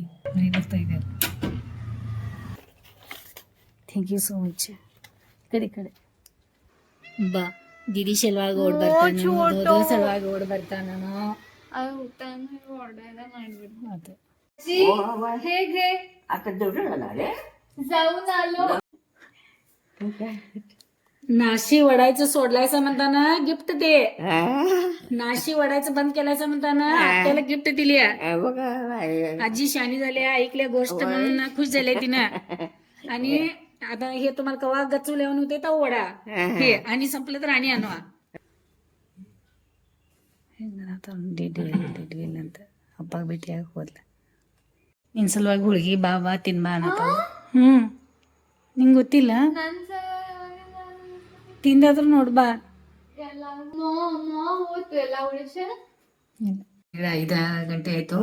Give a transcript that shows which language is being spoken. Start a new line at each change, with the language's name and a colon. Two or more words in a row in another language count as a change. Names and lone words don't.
Kannada: ಮನೆಗೆ ಬರ್ತಾಯಿದ್ದೆ.
English: thank you so much.
Kannada: ಕಡೆ ಬಾ ದೀದಿ ಸಲುವಾಗಿ ಓಡ್ ಬರ್ತಾನೆ, ಸಲುವಾಗಿ ಓಡ್ ಬರ್ತಾನು.
Marathi: ಹೇಗೆ आता जेवढं झालं जाऊन आलो. नाशी वडायचं सोडलायचं म्हणताना गिफ्ट दे. नाशी वडायचं बंद केलायचं म्हणताना त्याला गिफ्ट दिली. बघा आजी शानी झाली, ऐकल्या गोष्ट म्हणून खुश झाले तिनं. आणि आता हे तुम्हाला कवा गच्चू लिहून होते तर वडा हे आणि संपलं तर आणि आणवा.
Kannada: ಅಂತ ಅಪ್ಪಾಗ ಭೇಟಿಯಾಗಿ ಹೋದ್ಲ. ನಿನ್ ಸಲುವಾಗಿ ಹುಡುಗಿ ಬಾ ತಿನ್ಬಾ ಅನ್ನತ್ತ. ನಿಂಗೆ ಗೊತ್ತಿಲ್ಲ? ತಿಂದಾದ್ರೂ ನೋಡ್ಬಾ. 5 ಗಂಟೆ ಆಯ್ತು.